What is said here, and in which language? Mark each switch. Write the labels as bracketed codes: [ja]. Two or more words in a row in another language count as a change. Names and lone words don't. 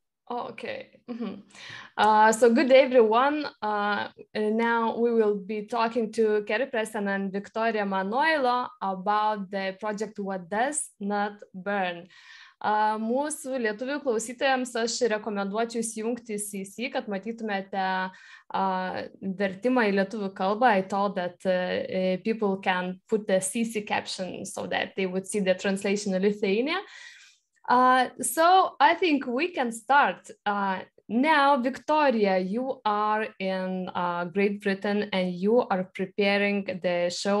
[en] Okay. So good day, everyone. Now we will be talking to Carrie Preston and Victoria Manoylo about the project What Does Not Burn. [lt] Mūsų lietuvių klausytojams aš rekomenduočiau įsijungti CC, kad matytumėte vertimą į lietuvių kalbą. [en] I thought that people can put the CC caption so that they would see the translation in Lithuania. So I think we can start. Now, Victoria, you are in Great Britain and you are preparing the show.